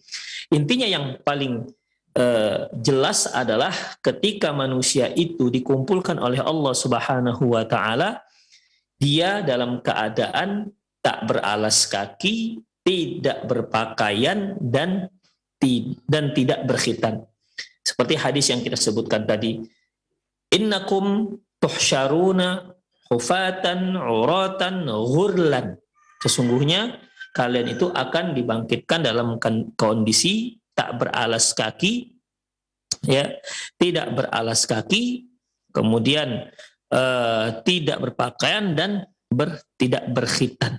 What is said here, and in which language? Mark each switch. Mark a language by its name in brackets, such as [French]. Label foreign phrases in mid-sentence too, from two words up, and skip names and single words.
[Indonesian] Intinya yang paling jelas adalah ketika manusia itu dikumpulkan oleh Allah [Arabic] سبحانه وتعالى, [Indonesian] dia dalam keadaan tak beralas kaki, tidak berpakaian, dan tidak berkhitan. Seperti hadis yang kita sebutkan tadi, [Arabic] إنكم تحشرون حفاة عراة غرلا. [Indonesian] Sesungguhnya kalian itu akan dibangkitkan dalam kondisi tak beralas kaki, tidak beralas kaki, kemudian tidak berpakaian dan tidak berkhitan.